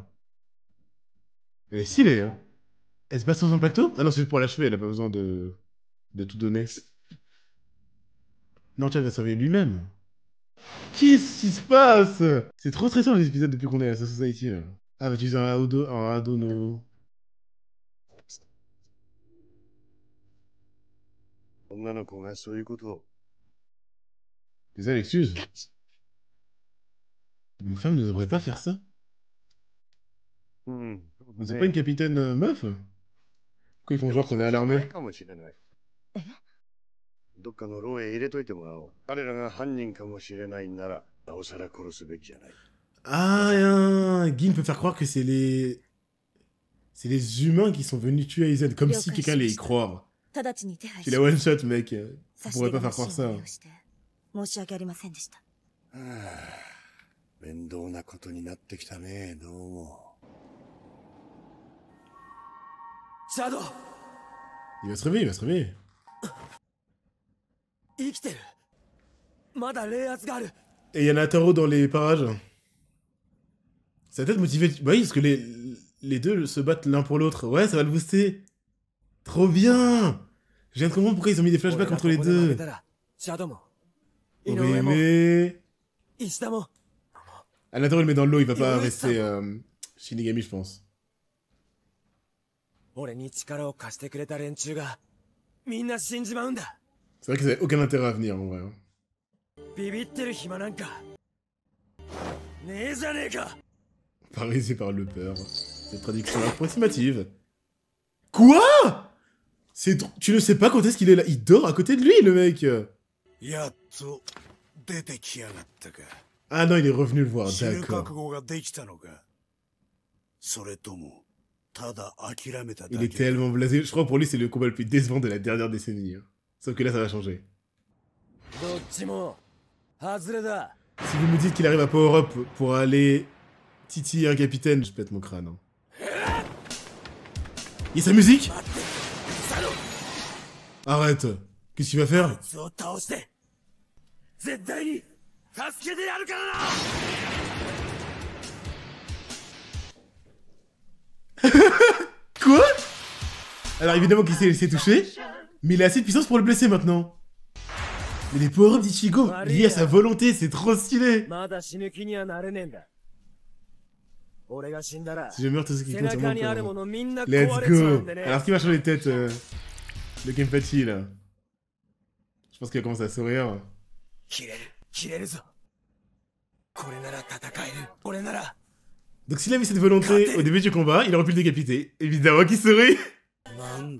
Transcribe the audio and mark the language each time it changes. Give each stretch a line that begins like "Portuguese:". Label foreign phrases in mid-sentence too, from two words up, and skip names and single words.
French: Elle est stylée, hein. Elle se bat sans un pacto? Ah non, c'est juste pour l'achever, elle a pas besoin de tout donner. Non, tiens, il va sauver lui-même. Qu'est-ce qui se passe? C'est trop stressant les épisodes depuis qu'on est à la Society, là. Ah, bah tu utilises un Adono. う。
Japanese: 女の子がそういうことを。
French: Désolé, excuse. Une femme ne devrait pas faire ça. うん。 On c'est pas une capitaine meuf? Pourquoi ils font genre qu'on est à l'armée?
Japanese: かもしれない。どっかの牢へ入れといてもらおう。彼らが犯人かもしれないなら、なおさら殺すべきじゃない。
French: Ah, Gin peut faire croire que c'est les... C'est les humains qui sont venus tuer Aizen, comme si quelqu'un allait y croire. Tu la
English: one shot,
French: mec. Tu pourrais pas faire croire ça.
Japanese: 面倒なことになってきたね、どうも。シャドウ
French: Il va se réveiller, il va se réveiller.
Japanese: 生きてるまだ冷圧がある
French: Et il y en a un tarot dans les parages. Ça va peut-être motiver... Bah oui, parce que les deux se battent l'un pour l'autre. Ouais, ça va le booster. Trop bien! Je viens de comprendre pourquoi ils ont mis des flashbacks entre les deux.
Japanese: シャドウも
French: Mais...
Japanese: 石田も
French: Ah, Nataro, il le met dans l'eau, il va pas rester Shinigami, je pense.
Japanese: 俺に力を貸してくれた連中がみんな死んじまうんだ
French: C'est vrai que ça n'avait aucun intérêt à venir, en vrai.
Japanese: ビビってる暇なんかねえじゃねえか
French: Paralysé par le peur. Cette traduction approximative. Quoi? Tu ne sais pas quand est-ce qu'il est là. Il dort à côté de lui, le mec.
Japanese: やっと出てきやがったか。
French: Ah non, il est revenu le voir,
Japanese: 死ぬ覚
French: d'accord.
Japanese: 悟ができたのか。それとも、ただ諦めただけ。
French: Il est tellement blasé. Je crois que pour lui, c'est le combat le plus décevant de la dernière décennie. Hein. Sauf que là, ça va changer.
Japanese: どっちも外れだ
French: Si vous me dites qu'il arrive à
English: Power Up
French: pour aller titiller un capitaine, je pète mon crâne. Hein. Et sa musique? Arrête. Qu'est-ce qu'il va faire?
Japanese: そう倒して絶対に助けてやるからな
French: Quoi? Alors évidemment qu'il s'est laissé toucher, mais il a assez de puissance pour le blesser maintenant. Mais les power-ups d'Ichigo liés à sa volonté, c'est trop stylé.
Japanese: まだ死ぬ気にはなれねえんだ俺が死んだら
French: Si je meurs, tout ce qui
Japanese: 背
French: compte, c'est
Japanese: 中にある
French: moi.
Japanese: ものみんな壊
English: Let's
Japanese: れちまう
English: go.
Japanese: んでね
French: Alors qui va changer de tête le Kenpachi là? Je pense qu'il va commencer à sourire.
Japanese: 切れるぞこれなら戦える俺なら
French: Donc s'il avait cette volonté au début du combat, il aurait pu le décapiter. Évidemment qu'il sourit.
Japanese: なんだ、